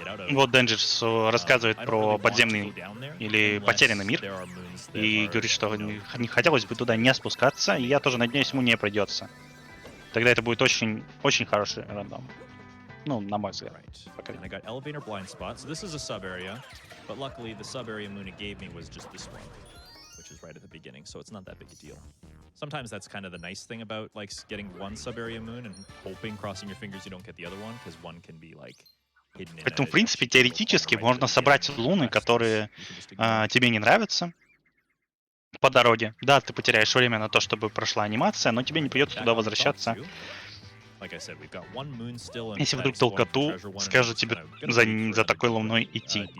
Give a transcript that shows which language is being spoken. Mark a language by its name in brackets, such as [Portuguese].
[Russian] Вот Денджерс рассказывает про подземный или потерянный мир и говорит, что не хотелось бы туда не спускаться, и я тоже надеюсь, ему не придется. Тогда это будет очень, очень хороший рандом. Ну, на мой взгляд. [English] And I got elevator blind spot. So this is a sub area, but luckily the sub area Moon it gave me was just this one, which is right at the beginning. So it's not that big a deal. Sometimes that's kind of the nice thing about like getting one sub area Moon and hoping, crossing your fingers, you don't get the other one, because one can be like hidden in. [Russian] Поэтому, в принципе, теоретически можно собрать луны, которые тебе не нравятся по дороге. Да, ты потеряешь время на то, чтобы прошла анимация, но тебе не придется туда возвращаться. Если вдруг толкоту скажет тебе за такой луной идти.